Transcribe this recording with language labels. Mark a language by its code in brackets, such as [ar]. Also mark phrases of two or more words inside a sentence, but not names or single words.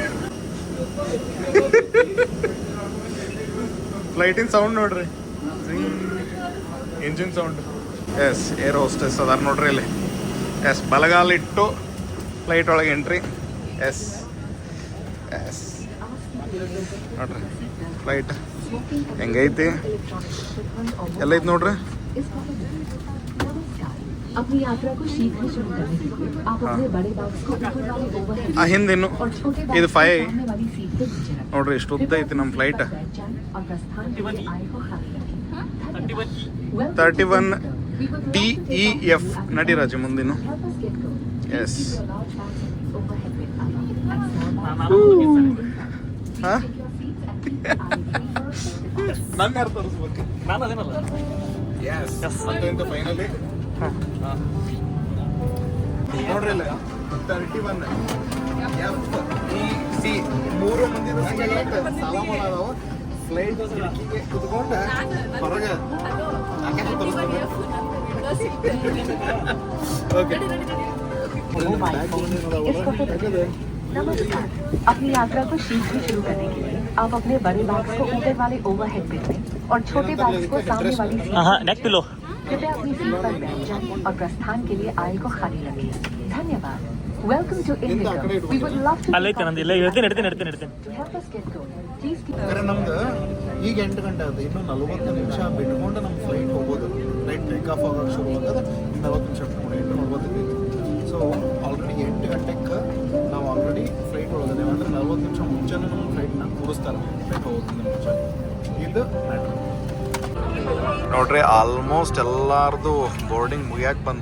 [kn] ಫ್ಲೈಟಿನ ಸೌಂಡ್ ನೋಡ್ರಿ, [en] engine sound. [kn] ಎಸ್ [en] air hostess [kn] ಅದಾರ ನೋಡ್ರಿ ಇಲ್ಲಿ. ಎಸ್ ಬಲಗಾಲಿಟ್ಟು ಫ್ಲೈಟ್ ಒಳಗೆ ಎಂಟ್ರಿ. ಎಸ್ ಎಸ್ ನೋಡ್ರಿ ಫ್ಲೈಟ್ ಹೆಂಗೈತಿ, ಎಲ್ಲೈತಿ ನೋಡ್ರಿ. [hi] अपनी यात्रा को शीघ्र शुरू करने के लिए आप अपने बड़े बाक्स को ऊपर वाले ओवरहेड [kn] ಹಿಂದಿನ್ನು [hi] और छोटे [kn] ಇದು [hi] बाक्स 5 सामने वाली सीट पे नीचे रखें। [kn] ನೋಡ್ರಿ ಇಷ್ಟು ಉದ್ದ ಐತಿ ನಮ್ಮ ಫ್ಲೈಟ್. [hi] बैठ जाएं और प्रस्थान के लिए आय को खाली रखें। [kn] 31 DEF ನಡಿ ರಾಜು ಮುಂದಿನ. ಎಸ್ ಹಾಂ ನನ್ನ ಯಾರು ತೋರಿಸ್ಬೇಕು? ನಾನು ಅದೇನಲ್ಲ. ಎಸ್ ಅಂತ ಫೈನಲಿ ನೋಡ್ರಿ ಇಲ್ಲ 31 FEC 3 ಮಂದಿ ಸಾಲ ಮಾಡೋದಾವ. ಫ್ಲೈಟ್ ಕಿಟಕಿಗೆ ಕುತ್ಕೊಂಡು ಹೊರಗೆ ಆಕಾಶ ತೋರಿಸ್ತಾರೆ. ಓಕೆ [hi] नमस्कार, अपनी यात्रा को शीघ्र शुरू करने के लिए आप अपने बड़े बाक्स को ऊपर वाले [en] overhead bin [hi] में और छोटे बाक्स को सामने वाली सीट [kn] ಹಾಂ [en] neck pillow. [hi] कृपया अपनी सीट पर बैठ जाएं और प्रस्थान के लिए आय को खाली रखें। [en] धन्यवाद। Welcome to Indigo. We would love to [kn] ಅಲ್ಲೈತೆ ನಂದು ಇಲ್ಲ ಹೇಳ್ತೀನಿ. [en] to help us get going. Please keep [kn] ನಮ್ದು ಈಗ 8 ಗಂಟೆ ಆಗುತ್ತೆ. ಇನ್ನೂ 40 ನಿಮಿಷ ಬಿಟ್ಕೊಂಡು ನಮ್ಮ ಫ್ಲೈಟ್ ಹೋಗ್ಬೋದು. [en] flight take off [kn] ಆಗೋಕೆ ಶುರು ಆಗೋದು 40 ನಿಮಿಷ ಬಿಟ್ಕೊಂಡು 8:40. [en] so already [kn] 8 ಗಂಟೆಗೆ ನಾವು ಆಲ್ರೆಡಿ ಫ್ಲೈಟ್ ಒಳಗದೆ ಅಂದರೆ 40 ನಿಮಿಷ ಮುಂಚೆನೇ ನಮ್ಮ ಫ್ಲೈಟ್ನ ಕೂರಿಸ್ತಾರೆ. ಫ್ಲೈಟ್ ಹೋಗೋಕ್ಕಿಂತ ಮುಂಚೆ ಇದು ನೋಡ್ರಿ ಆಲ್ಮೋಸ್ಟ್ ಎಲ್ಲಾರ್ದು ಬೋರ್ಡಿಂಗ್ ಮುಗಿಯಾಕೆ ಬಂತು.